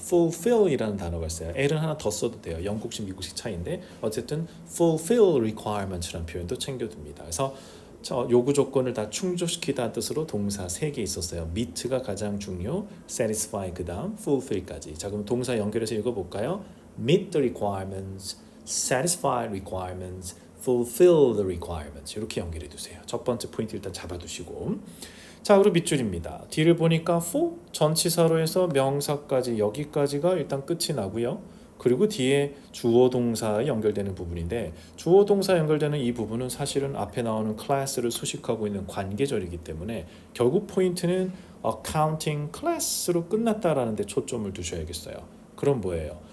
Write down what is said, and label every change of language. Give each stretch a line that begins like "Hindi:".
Korean: fulfill이라는 단어가 있어요. L은 하나 더 써도 돼요. 영국식, 미국식 차이인데 어쨌든
English: fulfill requirements
Korean: 라는 표현도 챙겨둡니다. 그래서 요구 조건을 다 충족시키다는 뜻으로 동사 3개 있었어요. meet가 가장 중요, satisfy 그 다음 fulfill까지. 자, 그럼 동사 연결해서 읽어볼까요?
English: meet the requirements, satisfy requirements, fulfill the requirements.
Korean: 이렇게 연결해 두세요. 첫 번째 포인트 일단 잡아두시고. 자, 그리고 밑줄입니다. 뒤를 보니까 for 전치사로 해서 명사까지 여기까지가 일단 끝이 나고요. 그리고 뒤에 주어 동사 연결되는 부분인데 주어 동사 연결되는 이 부분은 사실은 앞에 나오는 class를 수식하고 있는 관계절이기 때문에 결국 포인트는 accounting class로 끝났다라는 데 초점을 두셔야겠어요. 그럼 뭐예요?